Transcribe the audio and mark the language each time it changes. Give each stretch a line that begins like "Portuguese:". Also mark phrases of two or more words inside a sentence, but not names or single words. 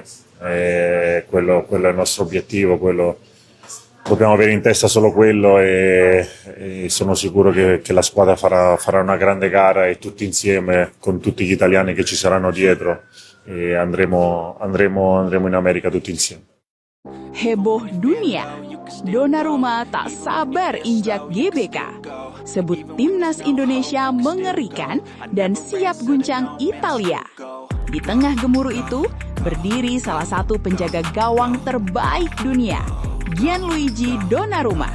Italian: Quello è il nostro obiettivo, dobbiamo avere in testa solo quello e sono sicuro che la squadra farà una grande gara e tutti insieme, con tutti gli italiani che ci saranno dietro, andremo in America tutti insieme.
Indonesian: Heboh dunia, Donnarumma tak sabar injak GBK. Sebut timnas Indonesia mengerikan dan siap guncang Italia. Di tengah gemuruh itu, berdiri salah satu penjaga gawang terbaik dunia, Gianluigi Donnarumma.